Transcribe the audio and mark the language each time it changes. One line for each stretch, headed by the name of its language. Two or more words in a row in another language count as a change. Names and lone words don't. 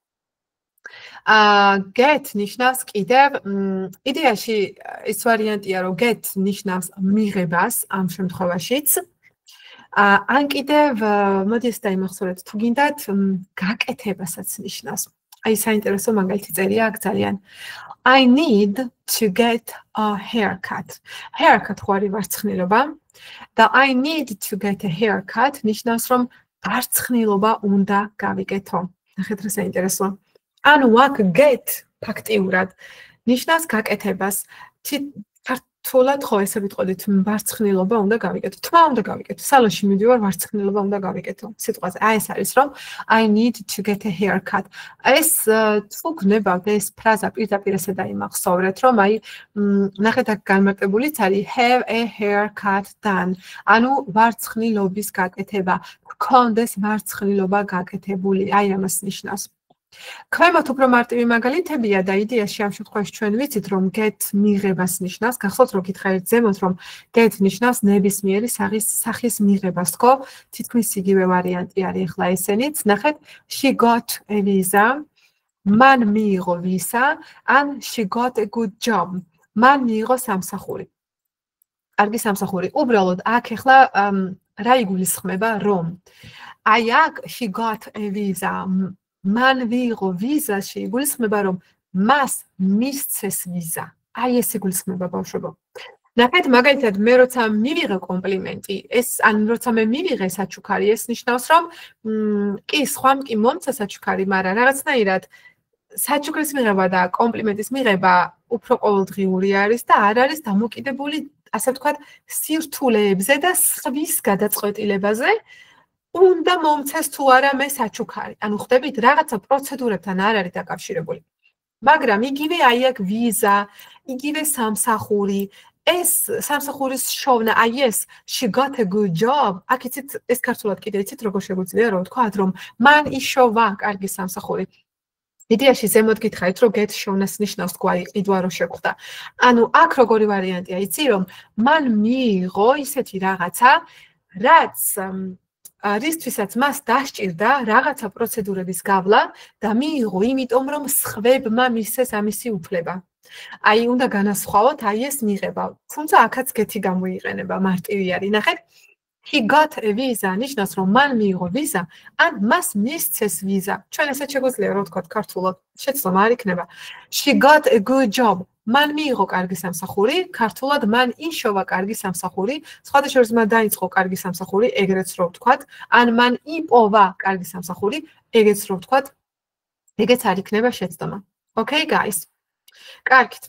Georgian: get ნიშნავს კიდევ იდეაში ის ვარიანტია, რომ get ნიშნავს მიღებას ამ შემთხვევაშიც. ან კიდევ მოდი ეს დაიმახსოვრეთ, თუ გინდათ გაკეთებასაც ნიშნავს. აი საინტერესო მაგალითი წერია აქ ძალიან.
English: I need to get a haircut.
Georgian: Haircut ხო არის ვარცხნილობა და
English: I need to get a haircut
Georgian: ნიშნავს რომ ვარცხნილობა უნდა გავიკეთო. ნახეთ რა საინტერესოა. ანუ აქ get ფაქტიურად ნიშნავს გაკეთებას. ქართულად ხო ესე ვიტყოდით ვარცხნილობა უნდა გავიკეთო. თმა უნდა გავიკეთო. სალონში მივიდივარ ვარცხნილობა უნდა გავიკეთო. სიტყვაზე აი ეს არის რომ
English: I need to get a haircut.
Georgian: ეს თუ გნებავთ ეს ფრაზა პირდაპირ ესე დაიმახსოვრეთ რომ აი ნახეთ აქ განმარტებულიც არის
English: have a haircut done.
Georgian: ანუ ვარცხნილობის გაკეთება. გქონდეს ვარცხნილობა გაკეთებული. აი ამას ნიშნავს. ქვემოთ უფრო მარტივი მაგალითებია და იდეაში ამ შემთხვევაში ჩვენ ვიცით რომ get მიღებას ნიშნავს. გახსოვთ რომ გითხარით ზემოთ რომ get ნიშნავს ნებისმიერი სახის მიღებას, ხო? თითქმის იგივე ვარიანტი არის ახლა ესენიც. ნახეთ,
English: she got a visa,
Georgian: მან მიიღო ვიზა, ან
English: she got a good job,
Georgian: მან მიიღო სამსახური. კარგი სამსახური. უბრალოდ აქ ახლა რა იგულისხმება რომ აი აქ
English: she got a visa
Georgian: მან მიიღო ვიზა შეიგულისხმება რომ მას მისცეს ვიზა. აი ეს იგულისხმება ბავშვებო. ნახეთ მაგალითად მე როცა მივიღე კომპლიმენტი, ეს ან როცა მე მივიღე საჩუქარი, ეს ნიშნავს რომ კი სხვამ კი მომცა საჩუქარი, მაგრამ რაღაცნაირად საჩუქრის მიღება და კომპლიმენტის მიღება უფრო ყოველდღიური არის და არ არის დამოკიდებული, ასე ვთქვათ, სირთულეებზე და სხვის გადაწყვეტილებაზე. უნდა მომცეს თუ არა მე საჩუქარი. ანუ ხვდებით, რაღაცა პროცედურებთან არ არის დაკავშირებული. მაგრამ იგივე აი აქ ვიზა, იგივე სამსახური, ეს სამსახურის შოვნა, აი ეს
English: she got a good job.
Georgian: აქ იცით, ეს ქართულად კიდე იცით როგორ შეგვიძლია რომ ვთქვათ, რომ მან იშოვა კარგი სამსახური. იდეაში ზემოთ გითხარით, რომ get შოვნას ნიშნავს გვარი ყიდვა რო შეხვდა. ანუ აქ როგორი ვარიანტია, იცი რომ მან მიიღო ისეთი რაღაცა, რაც რისთვისაც მას დასჭირდა რაღაცა პროცედურების გავლა და მიიღო იმიტომ რომ სხვებმა მისცეს ამისი უფლება. აი უნდა განასხვავოთ აი ეს მიღება. თუმცა აქაც get-ი გამოიყენება, მარტივი არის. ნახეთ,
English: he got a visa
Georgian: ნიშნავს რომ მან მიიღო ვიზა, ან მას მისცეს ვიზა. ჩვენ ესეც შეგვიძლია რომ ვთქვათ ქართულად, შეცდომა არ იქნება.
English: She got a good job.
Georgian: მან მიიღო კარგი სამსახური, ქართულად მან იშოვა კარგი სამსახური, სხვადასხვა მან დაიწყო კარგი სამსახური, ეგრეც რო ვთქვათ, ან მან იპოვა კარგი სამსახური, ეგეც რო ვთქვათ, ეგეც არ იქნება შეცდომა.
English: Okay guys. კარგით.